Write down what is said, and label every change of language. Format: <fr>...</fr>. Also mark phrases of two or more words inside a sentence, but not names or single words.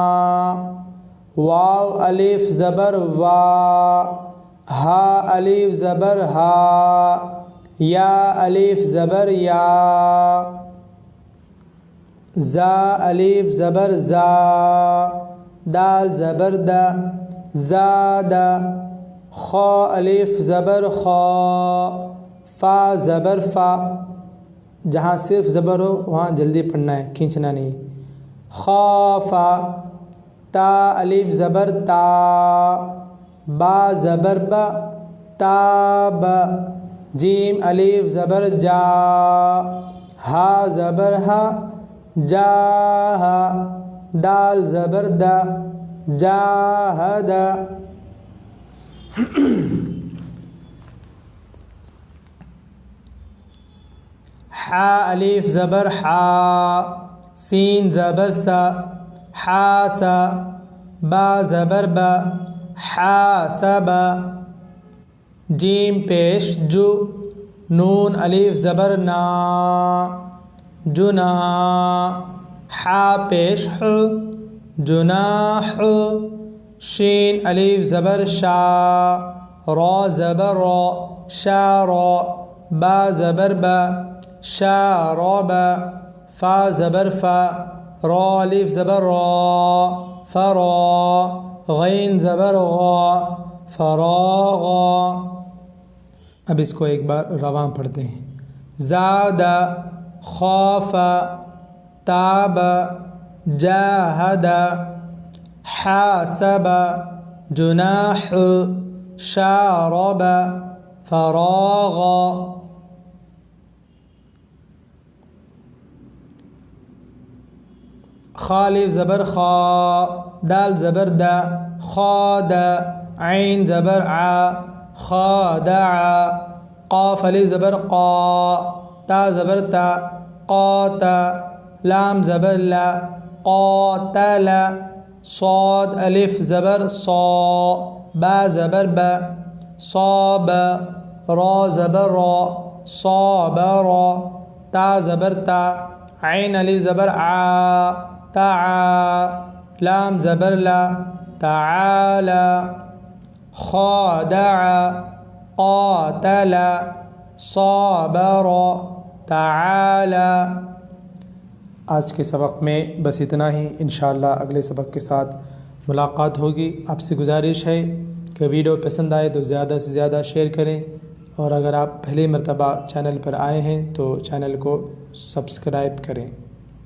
<ur>واو الف زبر وا، ہا الف زبر ہا، یا الف زبر یا، زا الف زبر زا، دال زبر دا، زادا، خا الف زبر خا، فا زبر فا۔ جہاں صرف زبر ہو وہاں جلدی پڑھنا ہے، کھینچنا نہیں۔ خافا، تا الف زبر تا، با زبر با، تاب، جیم الف زبر جا، ہا زبر ہا، جاہا، دال زبر دا، جاہدا۔ حا الف زبر حا، سین زبر سا، حاسا، با زبر با، حاسب، جیم پیش جو، نون الف زبر نا، جنا، حا پیش ح، جناح، شین الف زبر شا، را زبر را، شارا، با زبر با، شاربا، فا زبر فا، را الف زبر را، فرا، غین زبر غا، فراغا۔ اب اس کو ایک بار رواں پڑھتے ہیں۔ زاد، خوف، تاب، جاہد، حاسب، جناح، شارب، فراغ۔ خالف زبر خا، دال زبر دا، خاد، عین زبر ع، خادع، قاف الف زبر قا، تا زبر تا، قات، لام زبر لا، قاتل، صاد الف زبر صا، با زبر با، صاب، را زبر را، صابر، تا زبر تا، عین الف زبر ع، تعا، لام زبر لا، تعالى، خادع، قاتل، صابر، تعالى۔ آج کے سبق میں بس اتنا ہی،</ur> <ar>انشاءاللہ</ar> <ur>اگلے سبق کے ساتھ ملاقات ہوگی۔ آپ سے گزارش ہے کہ ویڈیو پسند آئے تو زیادہ سے زیادہ شیئر کریں، اور اگر آپ پہلی مرتبہ چینل پر آئے ہیں تو چینل کو سبسکرائب کریں۔</ur>